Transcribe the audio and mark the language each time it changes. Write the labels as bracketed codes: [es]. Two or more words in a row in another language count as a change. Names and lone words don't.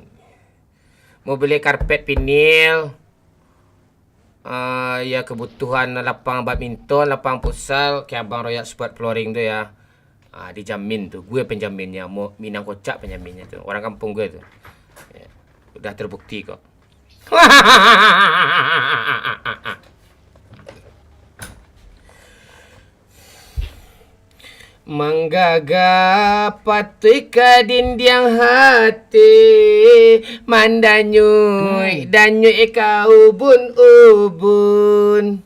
[id] Mau beli karpet vinil. Ya kebutuhan lapang badminton, lapang futsal ke Abang Royal Sport Flooring tuh ya. Dijamin tuh, gue penjaminnya. Mau Minang Kocak penjaminnya tuh, orang kampung gue tuh ya, udah terbukti kok. [min] Manggaga patui ka dindiang hati, mandanyui danyui ka ubun-ubun.